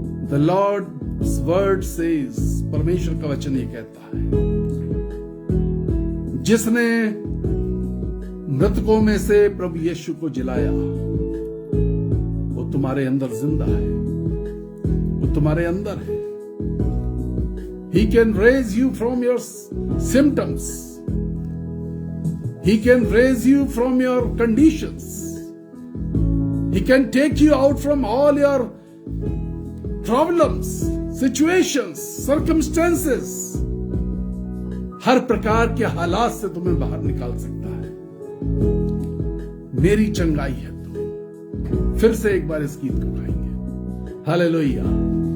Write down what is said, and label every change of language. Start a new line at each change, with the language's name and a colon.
English: the Lord's word says,
Hindi: परमेश्वर का वचन ये कहता है, जिसने मृतकों में से प्रभु यीशु को जिलाया वो तुम्हारे अंदर जिंदा है, वो तुम्हारे अंदर है।
English: He can raise you from your symptoms. He can raise you from your conditions. He can take you out from all your problems, situations, circumstances.
Hindi: हर प्रकार के हालात से तुम्हें बाहर निकाल सकता है। मेरी चंगाई है तू। फिर से एक बार इस गीत को गाएंगे। हालेलुया।